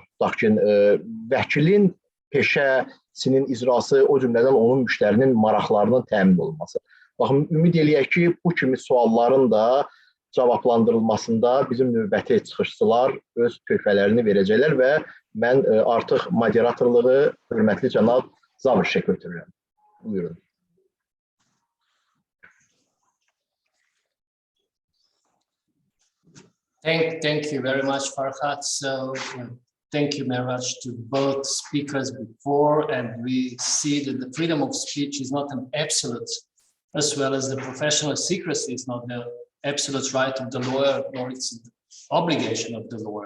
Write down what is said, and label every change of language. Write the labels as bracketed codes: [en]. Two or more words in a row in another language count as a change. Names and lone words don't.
[az] Lakin vəkilin peşəsinin icrası, o cümlədən onun müştərinin maraqlarının təmin olunması. Baxın, ümid eləyək ki, bu kimi sualların da cavablandırılmasında bizim növbəti çıxışçılar öz töhfələrini verəcəklər və mən artıq moderatorluğu hörmətli cənab Zavrişə götürürəm. Buyurun. [en] Thank you very much, Farhat. So thank you very much to both speakers before, and we see that the freedom of speech is not an absolute, as well as the professional secrecy is not the absolute right of the lawyer, nor it's the obligation of the lawyer.